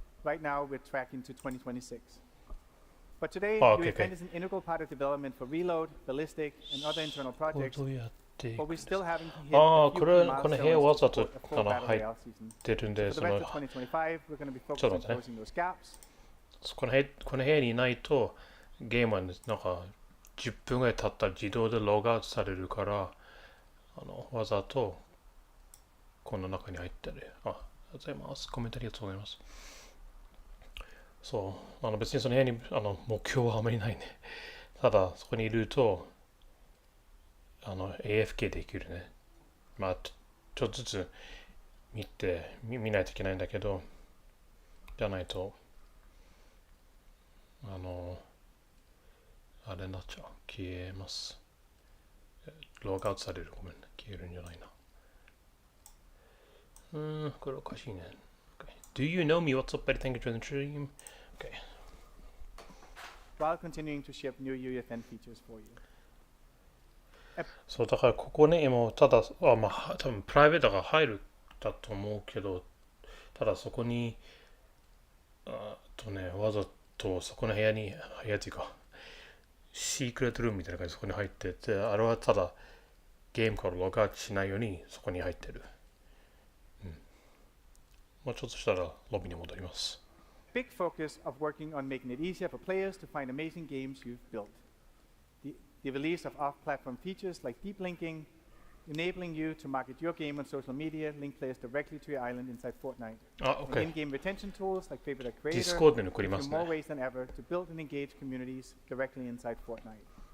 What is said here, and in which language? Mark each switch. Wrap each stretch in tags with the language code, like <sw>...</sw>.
<en>Right now, we're tracking to 2026. But today, UEFN is an integral part of development for Reload, Ballistic, and other internal projects, but we still haven't hit a few key milestones to support a full Battle Royale season. So for the rest of 2025, we're going to be focused on closing those gaps.</en> <ja>この部屋にいないとゲームはなんか10分ぐらい経ったら自動でログアウトされるからわざとこの中に入ってる。ありがとうございます。コメントありがとうございます。そう別にその部屋に目標はあまりないね。ただそこにいるとAFK できるね。まあちょっとずつ見ないといけないんだけど、じゃないとあれになっちゃう。消えます。ログアウトされる。ごめんね。消えるんじゃないな。これおかしいね。</ja> <en>Okay. Do you know me? What's up, buddy? Thank you for the stream. Okay. While continuing to ship new UEFN features for you.</en> <ja>そうだからここね、今ただ多分プライベートが入るだと思うけど、ただそこにわざとそこの部屋っていうかシークレットルームみたいな感じでそこに入ってて、あれはただゲームからログアウトしないようにそこに入ってる。もうちょっとしたらロビーに戻ります。</ja> <en>Big focus of working on making it easier for players to find amazing games you've built. The release of off-platform features like deep linking, enabling you to market your game on social media, link players directly to your island inside Fortnite. And in-game retention tools like Favorite Creator give you more ways than ever to build and engage communities directly inside Fortnite.</en>